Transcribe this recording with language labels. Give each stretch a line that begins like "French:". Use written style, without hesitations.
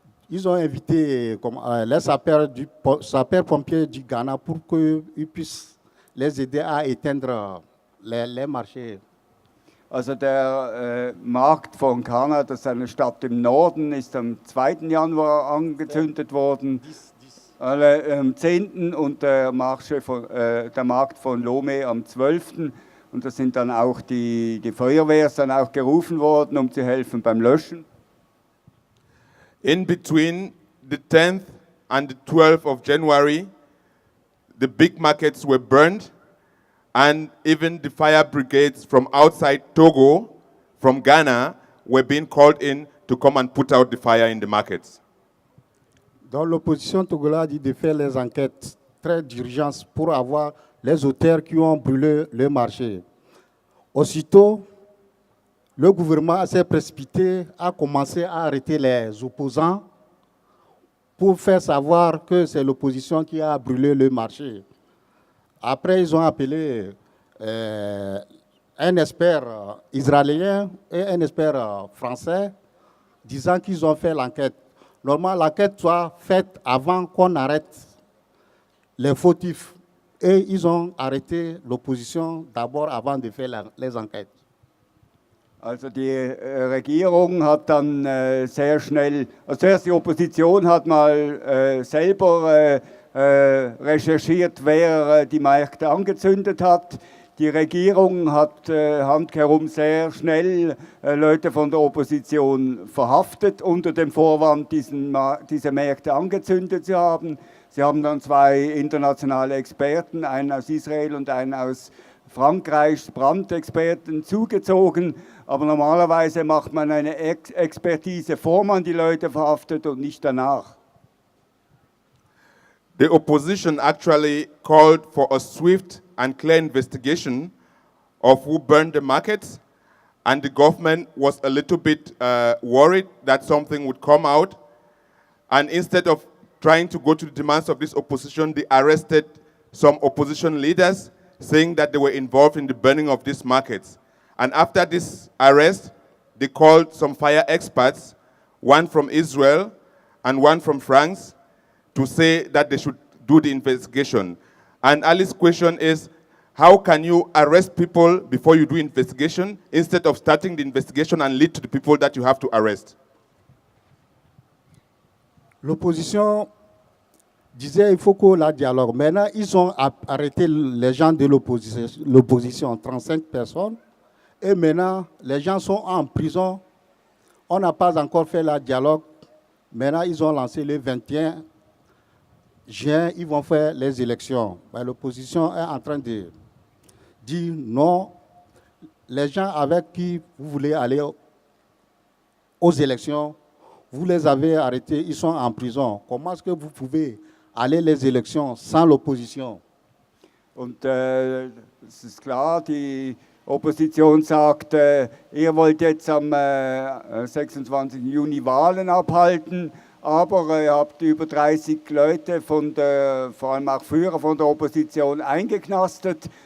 French: Ils ont invité les sapeurs-pompiers du Ghana pour qu'ils puissent les aider à éteindre les marchés.
German: Also der Markt von Kana, das ist eine Stadt im Norden, ist am 2. Januar angezündet worden, am 10. und der Markt von Lomé am 12. Und da sind dann auch die Feuerwehr ist dann auch gerufen worden, um zu helfen beim Löschen.
English: In between the 10th and the 12th of January, the big markets were burned, and even the fire brigades from outside Togo, from Ghana, were being called in to come and put out the fire in the markets.
French: Donc l'opposition togolaise a dit de faire les enquêtes très d'urgence pour avoir les auteurs qui ont brûlé le marché. Aussitôt, le gouvernement s'est précipité, a commencé à arrêter les opposants pour faire savoir que c'est l'opposition qui a brûlé le marché. Après, ils ont appelé un expert israélien et un expert français, disant qu'ils ont fait l'enquête. Normalement, l'enquête soit faite avant qu'on arrête les fautifs. Et ils ont arrêté l'opposition d'abord avant de faire les enquêtes.
German: Also die Regierung hat dann sehr schnell, also zuerst die Opposition hat mal selber recherchiert, wer die Märkte angezündet hat. Die Regierung hat handkehrum sehr schnell Leute von der Opposition verhaftet, unter dem Vorwand, diese Märkte angezündet zu haben. Sie haben dann 2 internationale Experten, einen aus Israel und einen aus Frankreich, Brandexperten zugezogen. Aber normalerweise macht man eine Expertise, bevor man die Leute verhaftet und nicht danach.
English: The opposition actually called for a swift and clear investigation of who burned the markets, and the government was a little bit worried that something would come out. And instead of trying to go to the demands of this opposition, they arrested some opposition leaders, saying that they were involved in the burning of these markets. And after this arrest, they called some fire experts, one from Israel and one from France, to say that they should do the investigation. And Ali's question is, how can you arrest people before you do investigation instead of starting the investigation and lead to the people that you have to arrest?
French: L'opposition disait qu'il faut que la dialogue. Maintenant, ils ont arrêté les gens de l'opposition, 35 personnes. Et maintenant, les gens sont en prison. On n'a pas encore fait la dialogue. Maintenant, ils ont lancé le 21 juin, ils vont faire les élections. L'opposition est en train de dire non. Les gens avec qui vous voulez aller aux élections, vous les avez arrêtés, ils sont en prison. Comment est-ce que vous pouvez aller les élections sans l'opposition?
German: Und es ist klar, die Opposition sagt, ihr wollt jetzt am 26. Juni Wahlen abhalten, aber ihr habt über 30 Leute, vor allem auch Führer von der Opposition, eingeknastet.